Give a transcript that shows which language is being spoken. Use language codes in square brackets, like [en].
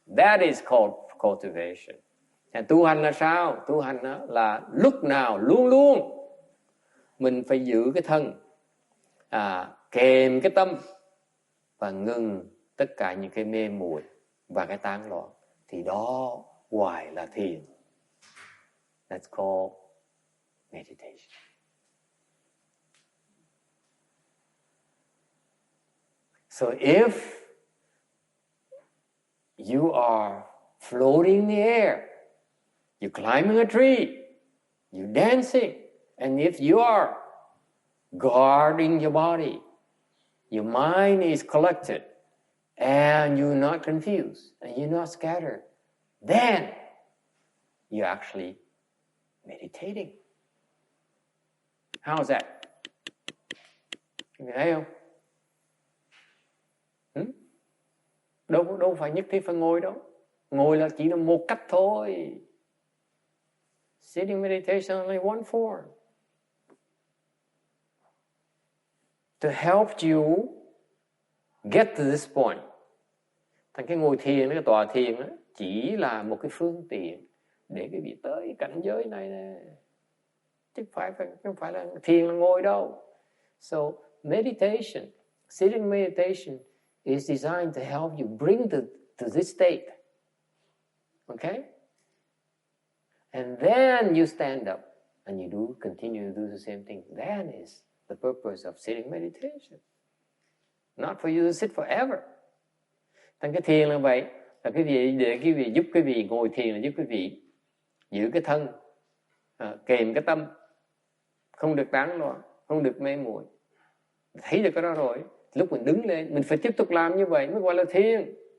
[en] That is called cultivation. [vi] Tu hành là sao? Tu hành là lúc nào, luôn luôn mình phải giữ cái thân, kềm cái tâm và ngừng tất cả những cái mê muội và cái tán loạn. Thì đó gọi là thiền. [en] That's called meditation. So if you are floating in the air, you're climbing a tree, you're dancing, and if you are guarding your body, your mind is collected, and you're not confused, and you're not scattered, then you're actually meditating. How's that? [vi] Các người thấy không? Đâu phải nhất thiết phải ngồi đâu. Ngồi là chỉ là một cách thôi. [en] Sitting meditation is only one form. To help you get to this point. [vi] Thành cái ngồi thiền, cái tọa thiền đó, chỉ là một cái phương tiện để quý vị tới cảnh giới này nè. Chứ không phải là thiền là ngồi đâu. [en] So meditation, sitting meditation is designed to help you bring to this state. Okay? And then you stand up and you continue to do the same thing. That is the purpose of sitting meditation. Not for you to sit forever. [vi] Thành cái thiền là vậy, là quý vị để quý vị giúp quý vị ngồi thiền là giúp quý vị giữ cái thân, kềm cái tâm, không được tán loạn, không được mê muội. Thấy được cái đó rồi, lúc mình đứng lên, mình phải tiếp tục làm như vậy mới gọi là thiền.